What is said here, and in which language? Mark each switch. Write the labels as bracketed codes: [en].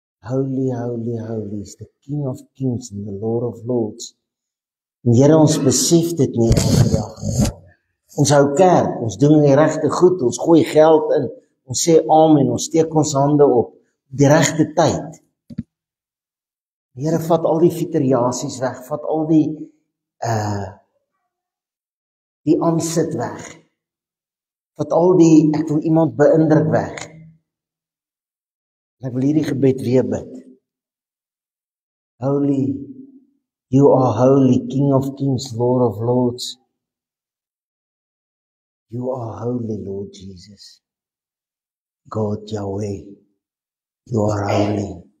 [en] Holy, holy, holy is the King of Kings and the Lord of Lords. [af] En Here, ons besef dit nie elke dag. Ons hou kerk, ons doen die regte goed, ons gooi geld in, ons sê amen, ons steek ons hande op die regte tyd. Here, vat al die fiteriasies weg, vat al die aansit weg. Vat al die, ek wil iemand beïndruk weg. En ek wil hierdie gebed weer bid. [en] Holy, you are holy, King of Kings, Lord of Lords. You are holy, Lord Jesus. God, Yahweh, you are holy.